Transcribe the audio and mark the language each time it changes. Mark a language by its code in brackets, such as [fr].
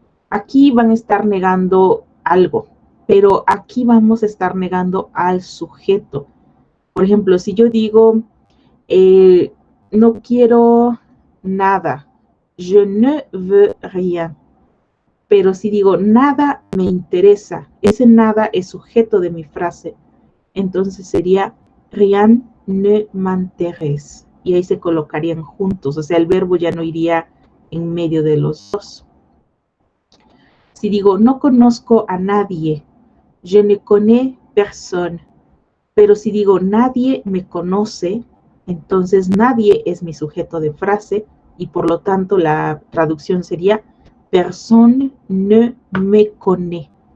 [es] Aquí van a estar negando algo, pero aquí vamos a estar negando al sujeto. Por ejemplo, si yo digo, no quiero nada, [fr] je ne veux rien. [es] Pero si digo, nada me interesa, ese nada es sujeto de mi frase. Entonces sería, [fr] rien ne m'intéresse. [es] Y ahí se colocarían juntos, o sea, el verbo ya no iría en medio de los dos. Si digo, no conozco a nadie, [fr] je ne connais personne. [es] Pero si digo, nadie me conoce, entonces nadie es mi sujeto de frase y por lo tanto la traducción sería, [fr] personne ne me connaît.